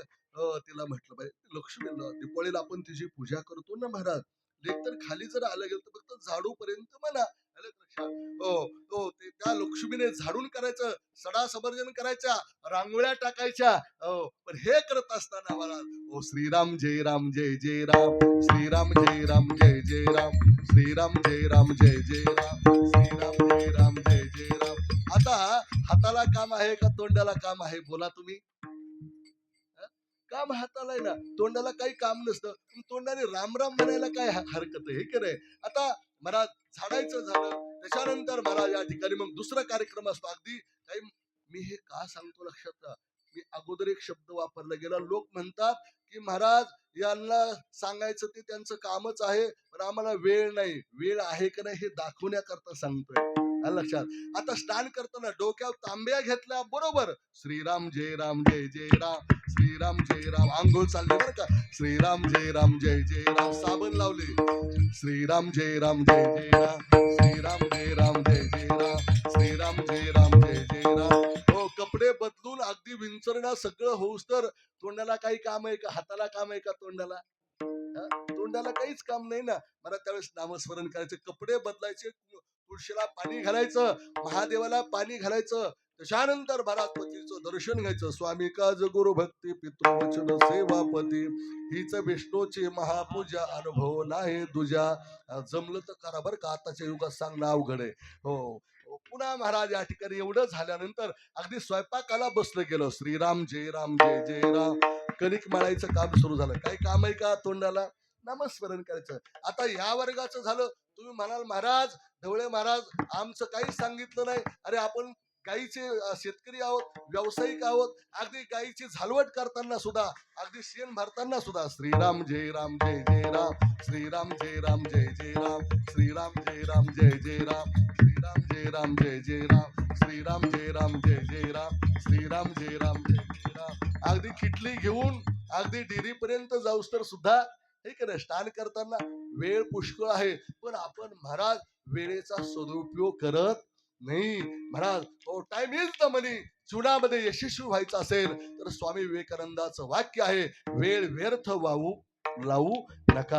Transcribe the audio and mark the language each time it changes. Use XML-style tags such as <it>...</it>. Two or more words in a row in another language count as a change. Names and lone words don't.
<mr>तिला म्हटलं पाहिजे लक्ष्मी. दीपावळीला आपण तिची पूजा करतो ना महाराज, लेक तर खाली जर आलं गेलं तर फक्त झाडू पर्यंत म्हणा. आलं का लक्षात? हो, हो, ते त्या लक्ष्मीने झाडून करायचं, सडा समर्जन करायच्या, रांगोळ्या टाकायच्या. हो, पण हे करत असताना महाराज, ओ श्रीराम जय राम जय जय राम, श्रीराम जय राम जय जय राम, श्रीराम जय राम जय जय राम, श्रीराम जय राम जय जय राम. आता हाताला काम आहे का तोंडाला काम आहे, बोला तुम्ही. काम हाताला आहे ना, तोंडाला काही काम नसतं, पण तोंडाने राम राम म्हणायला काय हरकत आहे, हे की नाही. आता महाराज झाडायचं झालं, त्याच्यानंतर महाराज या ठिकाणी मग दुसरा कार्यक्रम असतो. अगदी काही मी हे का सांगतो लक्षात घ्या, मी अगोदर एक शब्द वापरला गेला. लोक म्हणतात की महाराज यांना सांगायचं ते त्यांचं कामच आहे, पण आम्हाला वेळ नाही. वेळ आहे का नाही हे दाखवण्याकरता सांगतोय. आलं लक्षात. आता स्नान करताना डोक्यावर तांब्या घेतल्या बरोबर श्रीराम जय राम जय जय राम, श्रीराम जय राम, आंघोळ चालली बरं का, श्रीराम जय राम जय जय राम, साबण लावले, श्रीराम जय राम जय जय राम, श्रीराम जय राम जय जय राम, श्रीराम जय राम जय जय राम. हो, कपडे बदलून अगदी विंचरणं सगळं होऊस तर तोंडाला काही काम आहे का, हाताला काम आहे का तोंडाला. तोंडाला काहीच काम नाही ना. मला त्यावेळेस नामस्मरण करायचे, कपडे बदलायचे, तुळशीला पाणी घालायचं, महादेवाला पाणी घालायचं, त्याच्यानंतर महाराज पतीचं दर्शन घ्यायचं. स्वामी काज गुरु भक्ती पितृवचन सेवापती, हीच विष्णूची महापूजा, अनुभव नाही तुझ्या. जमलं तर करा बरं का, आताच्या युगात सांगणं अवघड आहे. हो, पुन्हा महाराज या ठिकाणी एवढं झाल्यानंतर अगदी स्वयंपाकाला बसलं गेलं. श्रीराम जय राम जय जय राम, कणिक मळायचं काम सुरू झालं. काही काम आहे का तोंडाला, नामस्मरण करायचं. आता या वर्गाचं झालं. तुम्ही म्हणाल महाराज ढवळे महाराज आमचं काहीच सांगितलं नाही. अरे आपण गाईचे शेतकरी आहोत, व्यावसायिक आहोत. अगदी गाईची झालवट करताना सुद्धा, अगदी शेण भरताना सुद्धा श्रीराम जय राम जय जय राम, श्रीराम जय राम जय जय राम, श्रीराम जय राम जय जय राम, श्रीराम जय राम जय जय राम, श्रीराम जय राम जय जय राम, श्रीराम जय राम जय जय राम. अगदी खिटली घेऊन अगदी डेअरीपर्यंत जाऊस तर सुद्धा हे का नाही, स्नान करताना वेळ पुष्कळ आहे, पण आपण महाराज वेळेचा सदुपयोग करत नाही. महाराज ओ</mr> <en>time is the money.</en> <mr>जीवनामध्ये यशस्वी व्हायचं असेल तर स्वामी विवेकानंदाचं वाक्य आहे, वेळ व्यर्थ लावू नका.</mr>